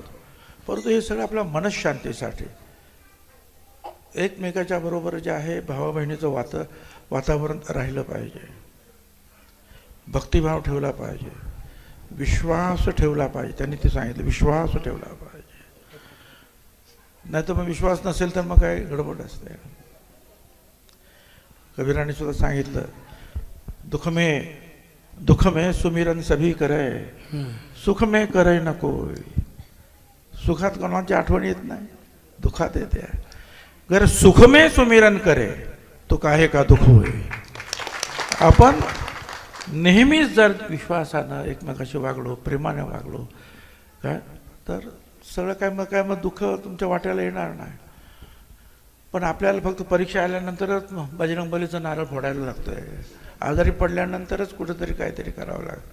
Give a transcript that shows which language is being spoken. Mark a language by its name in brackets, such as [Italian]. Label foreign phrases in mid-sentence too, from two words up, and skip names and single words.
[Marathi] परंतु हे सगळं आपल्या मनशांतीसाठी एकमेकाच्या बरोबर जे आहे भावा बहिणीचं वातावरण राहिलं पाहिजे. भक्तिभाव ठेवला पाहिजे, विश्वास ठेवला पाहिजे. त्यांनी ते सांगितलं विश्वास ठेवला पाहिजे. नाही तर मग विश्वास नसेल तर मग काय गडबड असते. कबीराने सुद्धा सांगितलं [Hindi] दुख में सुमिरन सभी करे, सुख में करे न कोई. [Marathi] सुखात कोणाची आठवण येत नाही, दुखात येते. [Hindi] अगर सुख में सुमिरन करे तो काहे का दुख होय. [Marathi] आपण नेहमीच जर विश्वासानं एकमेकाशी वागलो, प्रेमाने वागलो काय तर सगळं काय मग दुःख तुमच्या वाट्याला येणार नाही. पण आपल्याला फक्त परीक्षा आल्यानंतरच बजरंग बलीचं नारळ फोडायला लागतंय, आजारी पडल्यानंतरच कुठेतरी काहीतरी करावं लागतं.